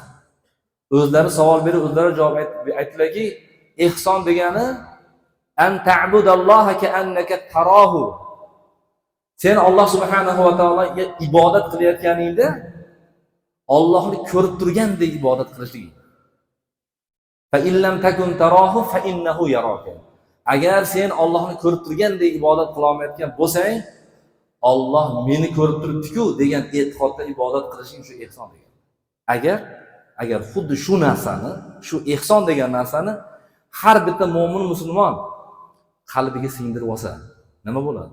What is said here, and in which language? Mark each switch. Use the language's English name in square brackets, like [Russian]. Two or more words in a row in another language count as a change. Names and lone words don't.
[Uzbek] O'zlari savol berib, o'zlari javob aytdilarki, ihson degani [Arabic] أن تعبد الله كأنك تراه. [Uzbek] Sen Alloh subhanahu va taologa ibodat qilayotganingda Allohni ko'rib turgandek ibodat qilishlik. [Arabic] فإن لم تكن تراه فإنه يراك. [Uzbek] Agar sen Allohni ko'rib turgandek ibodat qila olmayotgan bo'lsang, Alloh meni ko'rib turibdi-ku degan e'tiqodda ibodat qilishing shu ihson degan. Agar xuddi shu narsani, shu ihson degan narsani har bitta mo'min musulmon qalbiga singdirib olsa, nima bo'ladi?